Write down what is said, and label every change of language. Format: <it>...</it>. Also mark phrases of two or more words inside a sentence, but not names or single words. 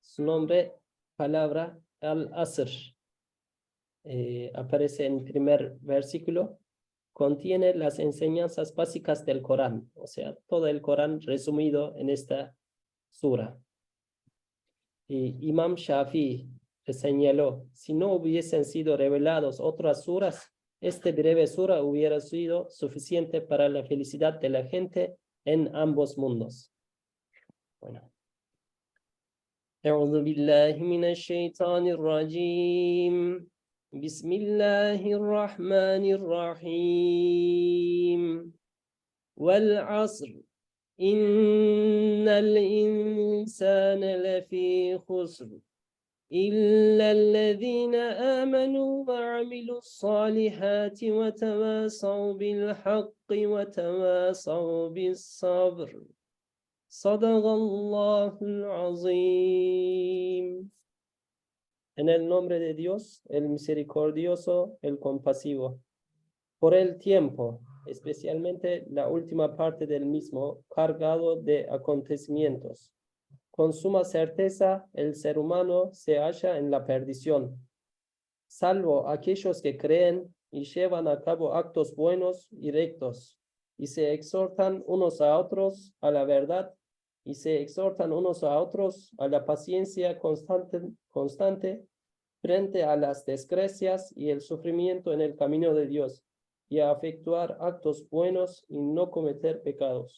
<es>Su nombre, palabra al-Asr, aparece en el primer versículo, contiene las enseñanzas básicas del Corán, o sea, todo el Corán resumido en esta sura. Y Imam Shafi señaló, si no hubiesen sido revelados otras suras, este breve sura hubiera sido suficiente para la felicidad de la gente en ambos mundos. Bueno.</es> <ar>أعوذ بالله من الشيطان الرجيم بسم الله الرحمن الرحيم والعصر إن الإنسان لفي خسر إلا الذين آمنوا وعملوا الصالحات وتواصوا بالحق وتواصوا بالصبر صدق الله العظيم.</ar> <es>En el nombre de Dios, el misericordioso, el compasivo. Por el tiempo, especialmente la última parte del mismo, cargado de acontecimientos. Con suma certeza, el ser humano se halla en la perdición, salvo aquellos que creen y llevan a cabo actos buenos y rectos, y se exhortan unos a otros a la verdad, y se exhortan unos a otros a la paciencia constante frente a las desgracias y el sufrimiento en el camino de Dios, y a efectuar actos buenos y no cometer pecados.</es>